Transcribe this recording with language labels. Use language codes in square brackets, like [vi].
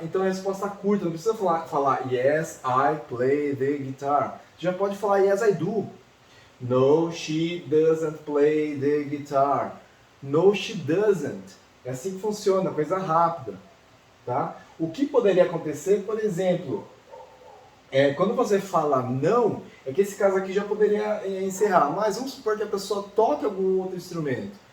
[pt] Então, a resposta curta, não precisa falar yes, I play the guitar. Já pode falar yes, I do. [en] No, she doesn't play the guitar. No, she doesn't. [pt] É assim que funciona, coisa rápida, tá? O que poderia acontecer, por exemplo, quando você fala não, é que esse caso aqui já poderia encerrar. Mas vamos supor que a pessoa toque algum outro instrumento.